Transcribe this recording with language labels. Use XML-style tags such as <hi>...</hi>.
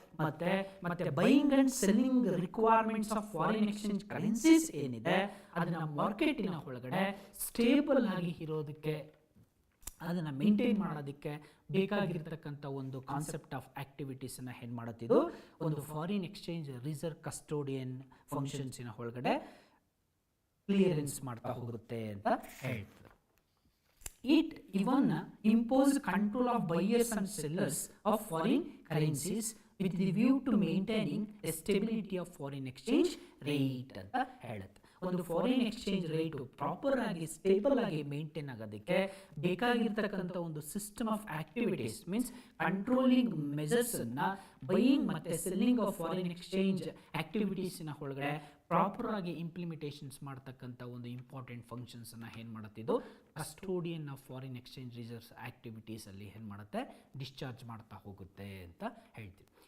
<kn>ಮತ್ತೆ buying and selling requirements of foreign exchange currencies ಏನಿದೆ ಅದನ್ನು ಮಾರ್ಕೆಟಿನ ಒಳಗಡೆ ಸ್ಟೇಬಲ್ ಆಗಿ ಇರೋದಕ್ಕೆ, ಅದನ್ನು ಮೇಂಟೈನ್ ಮಾಡೋದಕ್ಕೆ ಬೇಕಾಗಿರ್ತಕ್ಕಂಥ ಒಂದು ಕಾನ್ಸೆಪ್ಟ್ ಆಫ್ ಆಕ್ಟಿವಿಟೀಸನ್ನು ಏನು ಮಾಡುತ್ತಿದ್ದು ಒಂದು ಫಾರಿನ್ ಎಕ್ಸ್ಚೇಂಜ್ ರಿಸರ್ವ್ ಕಸ್ಟೋಡಿಯನ್ ಫಂಕ್ಷನ್ಸಿನ ಒಳಗಡೆ ಕ್ಲಿಯರೆನ್ಸ್ ಮಾಡ್ತಾ ಹೋಗುತ್ತೆ ಅಂತ ಹೇಳ್ತಾರೆ.</kn> <en>It even imposed control of buyers and sellers of foreign currencies with the view to maintaining a stability of foreign exchange rate</en> <kn>ಅಂತ ಹೇಳುತ್ತೆ. ಒಂದು ಫಾರಿನ್ ಎಕ್ಸ್ಚೇಂಜ್ ರೇಟು ಪ್ರಾಪರ್ ಆಗಿ stable ಆಗಿ ಮೇಂಟೈನ್ ಆಗೋದಕ್ಕೆ ಬೇಕಾಗಿರ್ತಕ್ಕಂಥ ಒಂದು system of activities means controlling measures ಅನ್ನ buying ಮತ್ತೆ ಸೆಲ್ಲಿಂಗ್ ಆಫ್ ಫಾರಿನ್ ಎಕ್ಸ್ಚೇಂಜ್ ಆಕ್ಟಿವಿಟೀಸ್ನ ಒಳಗಡೆ ಪ್ರಾಪರ್ ಆಗಿ ಇಂಪ್ಲಿಮೆಂಟೇಷನ್ಸ್ ಮಾಡ್ತಕ್ಕಂಥ ಒಂದು ಇಂಪಾರ್ಟೆಂಟ್ ಫಂಕ್ಷನ್ಸ್ ಅನ್ನ ಏನು ಮಾಡುತ್ತಿದ್ದು custodian of foreign exchange reserves activities ಅಲ್ಲಿ ಏನು ಮಾಡುತ್ತೆ ಡಿಸ್ಚಾರ್ಜ್ ಮಾಡ್ತಾ ಹೋಗುತ್ತೆ ಅಂತ ಹೇಳ್ತೀವಿ.</kn>